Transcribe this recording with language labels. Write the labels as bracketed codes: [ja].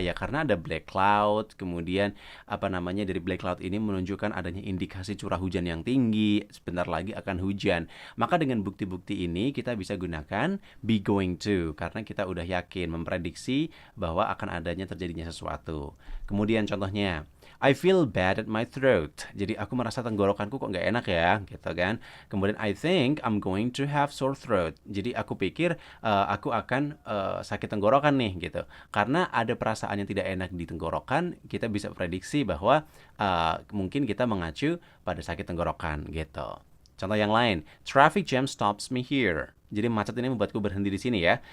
[id] Ya karena ada black cloud, kemudian dari black cloud ini menunjukkan adanya indikasi curah hujan yang tinggi, sebentar lagi akan hujan. Maka dengan bukti-bukti ini kita bisa gunakan be going to, karena kita udah yakin memprediksi bahwa akan adanya terjadinya sesuatu. Kemudian contohnya, [en] I feel bad at my throat. [id] Jadi aku merasa tenggorokanku kok nggak enak ya, gitu kan. [en] Kemudian I think I'm going to have sore throat. [id] Jadi aku pikir aku akan sakit tenggorokan nih, gitu. Karena ada perasaan yang tidak enak di tenggorokan, kita bisa prediksi bahwa mungkin kita mengacu pada sakit tenggorokan, gitu. Contoh yang lain, [en] traffic jam stops me here. [id] Jadi macet ini membuatku berhenti di sini ya.